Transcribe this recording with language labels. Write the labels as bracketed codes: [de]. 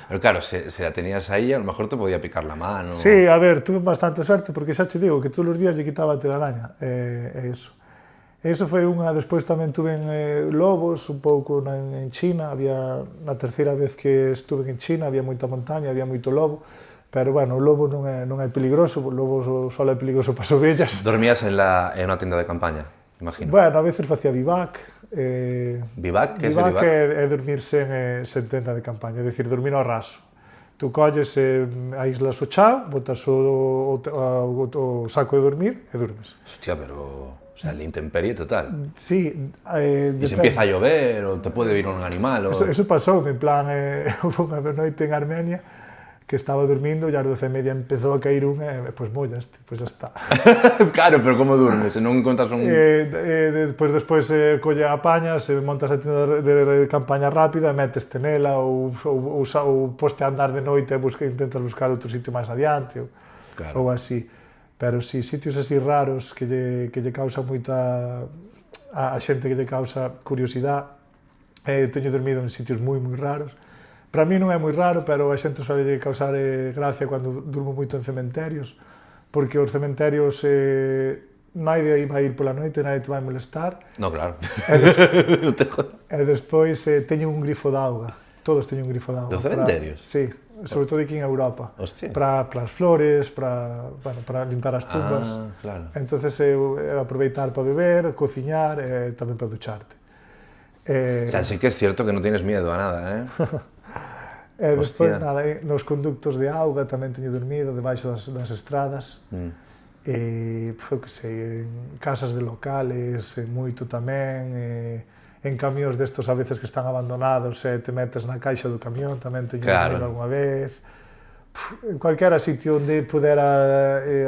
[es] Pero claro, se la tenías ahí, a lo mejor te podía picar la mano. Sí, a ver, tuve bastante suerte, [gl] porque xa che digo que todos os días lle quitaba a telaraña, e eso. Eso foi unha, despois tamén tuve lobos, un pouco en China, había, na terceira vez que estuve en China, había moita montaña, había moito lobo, pero bueno, o lobo non é peligroso, o lobo só é peligroso para as ovellas. [es] ¿Dormías en una tienda de campaña, imagino? [gl] Bueno, a veces facía vivac. [es] ¿Vivac? ¿Qué es el vivac? [gl] É dormirse en tenda de campaña, é dicir, dormir ao raso. Tú colles, aíslas o chao, botas o saco de dormir e dormes. [es] Hostia, pero... O sea, la intemperie total. Sí. ¿Y se empieza a llover o te puede vir un animal? O... [gl] Eso pasou, en plan, unha noite en Armenia, que estaba dormindo e ás 12:30 empezou a caer unha, pois mollaste, pois já está. Claro, pero como durmes? Se non encontras un... Despois colle a paña, se montas a tienda de campaña rápida, meteste nela ou poste a andar de noite e intentas buscar outro sitio máis adiante ou así. Pero si, sitios así raros que lle causa moita... a xente que lle causa curiosidade. Teño dormido en sitios moi raros. Para mí non é moi raro, pero a xente suele causar gracia cando durmo moito en cementerios, porque os cementerios nadie vai ir pola noite, nadie te vai molestar. [es] No, claro. [gl] E despois teño un grifo de auga. Todos teñen un grifo de auga. [es] Los cementerios? Sí, sobre todo aquí en Europa. Hostia. [gl] Para as flores, para limpar as tumbas. Ah, claro. Entonces aproveitar para beber, cociñar e tamén para ducharte. [es] O sea, sí que es cierto que non tienes miedo a nada, ¿eh? [gl] E despois, nada, nos conductos de auga tamén teño dormido, debaixo das estradas. E, que sei, en casas de locales, moito tamén, en camións destos a veces que están abandonados e te metes na caixa do camión, tamén teño dormido algunha vez. En cualquiera sitio onde pudera...